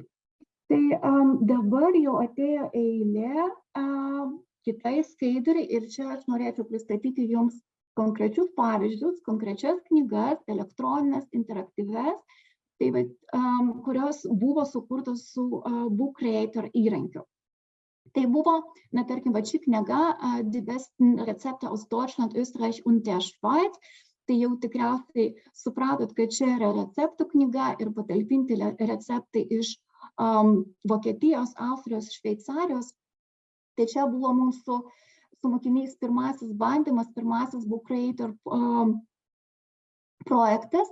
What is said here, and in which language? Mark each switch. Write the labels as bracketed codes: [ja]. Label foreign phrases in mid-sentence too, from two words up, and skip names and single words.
[lt] Tai dabar jau atėjo eilė kitai skaidriai ir čia aš norėčiau pristatyti jums konkrečius pavyzdžius, konkrečias knygas, elektroninės, interaktyves, kurios buvo sukurtos su Book Creator įrankiu. Tai buvo, tarkim, ši knyga Die besten Rezepte aus Deutschland, Österreich und der Schweiz. Tai jau tikriausiai supratot, kad čia yra receptų knyga ir patalpinti receptai iš Vokietijos, Austrijos, Šveicarijos. Tai čia buvo mūsų su mokiniais pirmasis bandymas, pirmasis Book Creator projektas.